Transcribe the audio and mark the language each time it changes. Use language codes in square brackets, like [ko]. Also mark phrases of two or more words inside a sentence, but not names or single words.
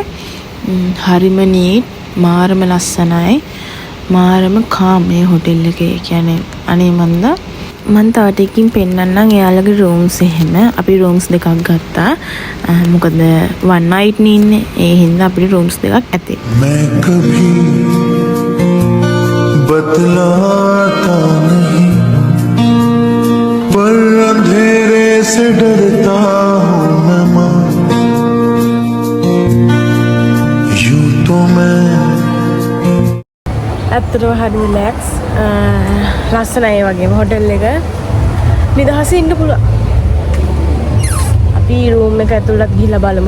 [si] හරිම නීට්, මාරම ලස්සනයි. මාරම කාම් මේ හොටෙල් එකේ. කියන්නේ අනේ මන්ද මම තව ටිකකින් පෙන්නන්නම් එයාලගේ රූම්ස් එහෙම. අපි රූම්ස් දෙකක් ගත්තා. මොකද [en] one night [si] නේ ඉන්නේ. ඒ හින්දා අපිට රූම්ස් දෙකක් ඇති. [hi] मैं कभी बतलाता नहीं पर अंधेरे से डरता हूँ मैं माँ यूं तो मैं [si] ඇත්තටම හරි රිලැක්ස්. ලස්සනයි වගේම හොටෙල් එක. නිදහසේ ඉන්න පුළුවන්. අපි රූම් එක ඇතුළට ගිහිල්ලා බලමු.